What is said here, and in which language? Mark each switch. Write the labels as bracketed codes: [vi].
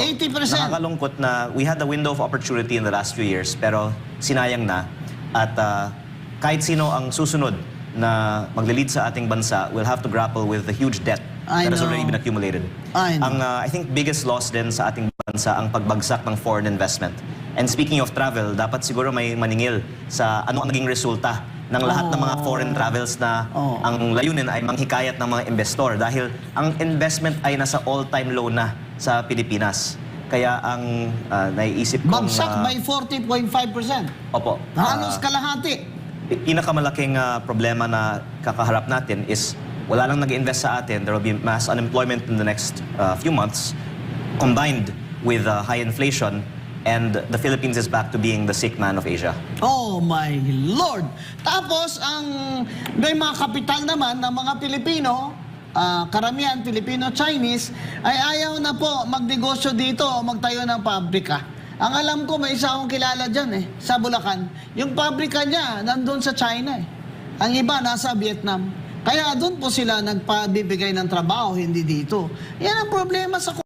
[en] 80%. [tl] Nakakalungkot na [en] we had a window of opportunity in the last few years [tl] pero sinayang na. At kahit sino ang susunod na magle-lead sa ating bansa [en] will have to grapple with the huge debt I that has know. already been accumulated. I know. [tl] Ang [en] I think biggest loss [tl] din sa ating bansa ang pagbagsak ng foreign investment. [en] And speaking of travel, [tl] dapat siguro may maningil sa ano ang naging resulta ng lahat ng mga foreign travels na ang layunin ay manghikayat ng mga investor dahil ang investment ay nasa all-time low na sa Pilipinas. Kaya ang naiisip kong... Bagsak by 40.5%. Opo. Halos kalahati. Pinakamalaking problema na kakaharap natin is wala lang nag-invest sa atin. [en] There will be mass unemployment in the next few months combined with high inflation. And the Philippines is back to being the sick man of Asia. Oh my Lord! [tl] Tapos, may mga kapital naman ng mga Pilipino, karamihan Filipino-Chinese, ay ayaw na po magnegosyo dito o magtayo ng pabrika. Ang alam ko, may isa akong kilala dyan sa Bulacan. Yung pabrika niya, nandun sa China Ang iba, nasa Vietnam. Kaya doon po sila nagpabibigay ng trabaho, hindi dito. Yan ang problema sa